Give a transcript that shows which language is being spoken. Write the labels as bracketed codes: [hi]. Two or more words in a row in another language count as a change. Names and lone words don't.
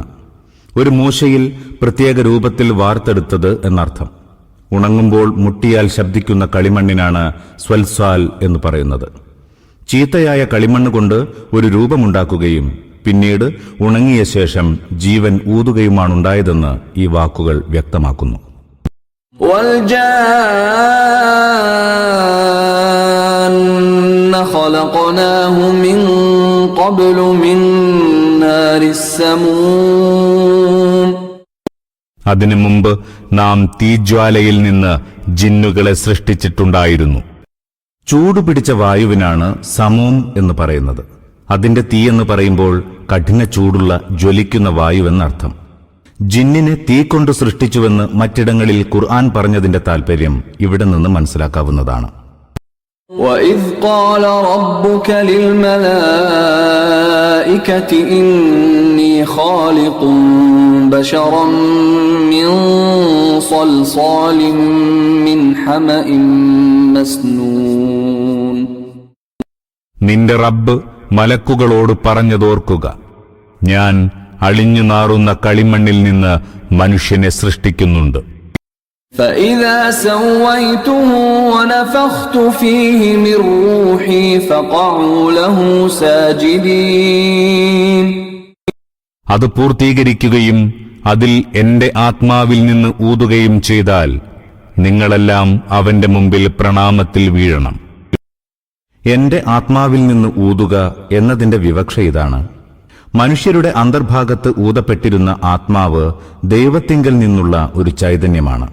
[ml] ഒരു മൂശയിൽ പ്രത്യേക രൂപത്തിൽ വാർത്തെടുത്തത് എന്നർത്ഥം. ഉണങ്ങുമ്പോൾ മുട്ടിയാൽ ശബ്ദിക്കുന്ന കളിമണ്ണിനാണ് സ്വൽസാൽ എന്ന് പറയുന്നത്. ചീത്തയായ കളിമണ്ണ് കൊണ്ട് ഒരു രൂപമുണ്ടാക്കുകയും പിന്നീട് ഉണങ്ങിയ ശേഷം ജീവൻ ഊതുകയുമാണുണ്ടായതെന്ന് ഈ വാക്കുകൾ വ്യക്തമാക്കുന്നു. [ar] وَالْجَانَّ خَلَقْنَاهُ مِنْ قَبْلُ مِنْ نَارِ السَّمُومِ [ml] അതിനു മുമ്പ് നാം തീജ്വാലയിൽ നിന്ന് ജിന്നുകളെ സൃഷ്ടിച്ചിട്ടുണ്ടായിരുന്നു. ചൂടുപിടിച്ച വായുവിനാണ് സമൂം എന്ന് പറയുന്നത്. അതിന്റെ തീ എന്ന് പറയുമ്പോൾ കഠിന ചൂടുള്ള ജ്വലിക്കുന്ന വായുവെന്നർത്ഥം. ജിന്നിനെ തീ കൊണ്ട് സൃഷ്ടിച്ചുവെന്ന് മറ്റിടങ്ങളിൽ ഖുർആൻ പറഞ്ഞതിന്റെ താൽപര്യം ഇവിടെ നിന്ന് മനസ്സിലാക്കാവുന്നതാണ്. [ar] وَإِذْ قَالَ رَبُّكَ لِلْمَلَائِكَةِ إِنِّي خَالِقٌ بَشَرًا مِّن صَلْصَالٍ مِّنْ حَمَإٍ مَّسْنُونٍ [ml] നിന്റെ റബ്ബ് മലക്കുകളോട് പറഞ്ഞതോർക്കുക, ഞാൻ അളിഞ്ഞു നാറുന്ന കളിമണ്ണിൽ നിന്ന് മനുഷ്യനെ സൃഷ്ടിക്കുന്നുണ്ട്. [ar] فَإِذَا سَوَّيْتُهُ وَنَفَخْتُ فِيهِ مِنْ رُوحِي فَقَعُوا لَهُ سَاجِدِينَ [ml] അത് പൂർത്തീകരിക്കുകയും അതിൽ എന്റെ ആത്മാവിൽ നിന്ന് ഊതുകയും ചെയ്താൽ നിങ്ങളെല്ലാം അവന്റെ മുമ്പിൽ പ്രണാമത്തിൽ വീഴണം. എന്റെ ആത്മാവിൽ നിന്ന് ഊതുക എന്നതിന്റെ വിവക്ഷ ഇതാണ്. മനുഷ്യരുടെ അന്തർഭാഗത്ത് ഊതപ്പെട്ടിരുന്ന ആത്മാവ് ദൈവത്തിങ്കൽ നിന്നുള്ള ഒരു ചൈതന്യമാണ്.